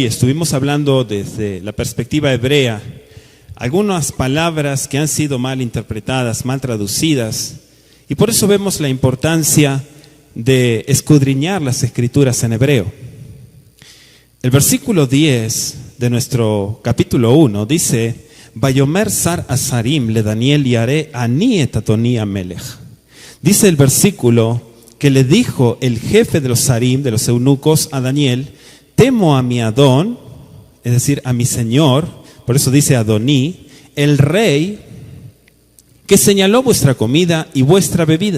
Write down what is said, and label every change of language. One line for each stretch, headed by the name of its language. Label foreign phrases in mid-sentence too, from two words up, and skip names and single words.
Spanish: Estuvimos hablando desde la perspectiva hebrea, algunas palabras que han sido mal interpretadas, mal traducidas, y por eso vemos la importancia de escudriñar las escrituras en hebreo. El versículo 10 de nuestro capítulo 1 dice:
Hebrew: ויאמר שר הסריסים לדניאל ירא אני את אדני המלך.
Spanish: Dice el versículo que le dijo el jefe de los Sarim, de los eunucos, a Daniel: temo a mi Adón, es decir, a mi señor, por eso dice Adoní, el rey, que señaló vuestra comida y vuestra bebida.